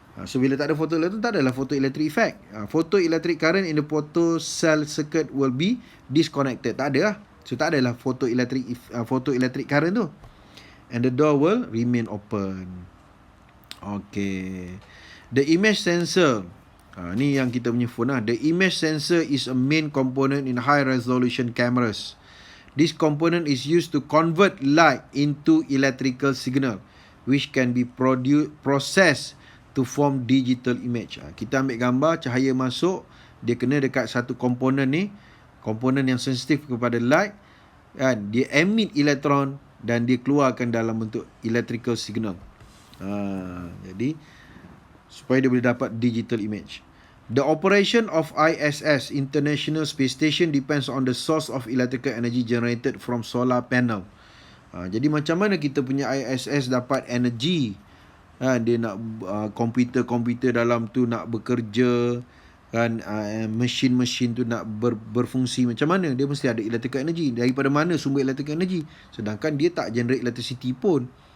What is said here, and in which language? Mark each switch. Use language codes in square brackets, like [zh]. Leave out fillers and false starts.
[en] So [ms] bila tak ada [en] photoelectron, [ms] tak adalah [en] photoelectric effect. Photoelectric current in the photocell circuit will be disconnected. [ms] Tak ada lah. [en] So [ms] tak adalah [en] photoelectric current tu. And the door will remain open. Okay. The image sensor. [ms] Ni yang kita punya phone lah. [en] The image sensor is a main component in high resolution cameras. This component is used to convert light into electrical signal, which can be processed to form digital image. [ms] Kita ambil gambar, cahaya masuk, dia kena dekat satu komponen ni, komponen yang sensitif kepada light, kan? Dia emit elektron dan dia keluarkan dalam bentuk electrical signal. Jadi supaya dia boleh dapat digital image. [en] The operation of ISS, International Space Station, depends on the source of electrical energy generated from solar panel. [ms] Jadi macam mana kita punya ISS dapat energi? Dia nak komputer-komputer dalam tu nak bekerja, kan, mesin-mesin tu nak berfungsi macam mana? Dia mesti ada electrical energy. Daripada mana sumber electrical energy? Sedangkan dia tak [en] generate electricity [ms] pun.